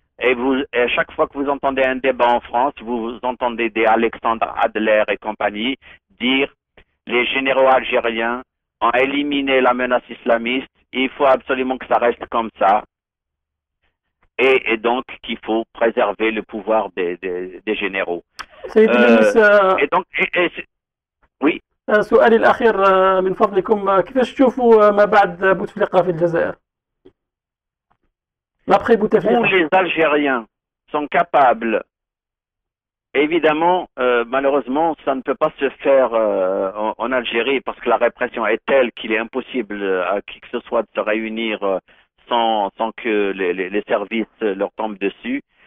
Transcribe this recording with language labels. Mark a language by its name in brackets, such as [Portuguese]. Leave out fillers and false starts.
[French] Et à chaque fois que vous entendez un débat en France, vous entendez des Alexandre Adler et compagnie dire les généraux algériens ont éliminé la menace islamiste, il faut absolument que ça reste comme ça. Et donc qu'il faut préserver le pouvoir des généraux. et donc, oui. [Arabic] سؤالي الأخير من فضلكم، كيفاش تشوفوا ما بعد بوتفليقة في الجزائر؟ [French] L'après Bouteflika. Où les Algériens sont capables, évidemment, malheureusement, ça ne peut pas se faire en Algérie parce que la répression est telle qu'il est impossible à qui que ce soit de se réunir sans que les services leur tombent dessus.